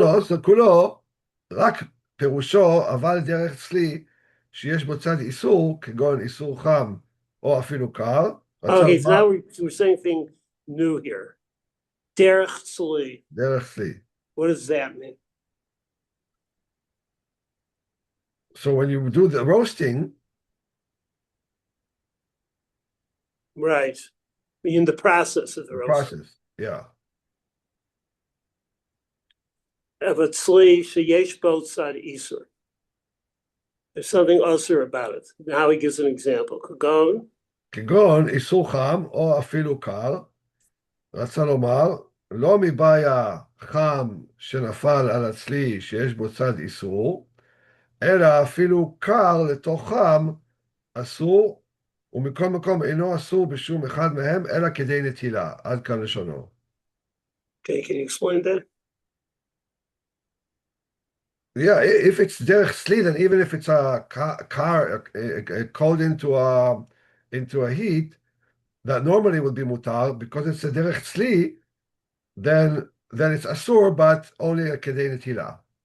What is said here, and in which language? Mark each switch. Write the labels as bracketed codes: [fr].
[he] לו עושר כולו, רק פירושו, אבל דרך צלי, שיש בו צד איסור, כגון איסור חם, או אפילו קר. [en] Okay, so now we're saying thing new here. [he] Derech Tzli. דרך צלי. [en] What does that mean? So when you do the roasting, Right. In the process of the roasting. process, yeah. [he] Of a tzli sheyesh bo tzad isur. [en] There's something usher about it. Now he gives an example. Kagon, [he] כגון איסור חם, או אפילו קר, רצה לומר, לא מבעיה חם שנפל על הצלי שיש בו צד איסור, אלא אפילו קר לתוך חם אסור, ומכל מקום אינו אסור בשום אחד מהם, אלא כדי נטילה. עד כאן לשונו. [en] okay, can you explain that? Yeah, if it's derech tzli, then even if it's a car cold into a heat, that normally would be mutar, because it's a derech tzli, then it's asur, but only a kedei netila.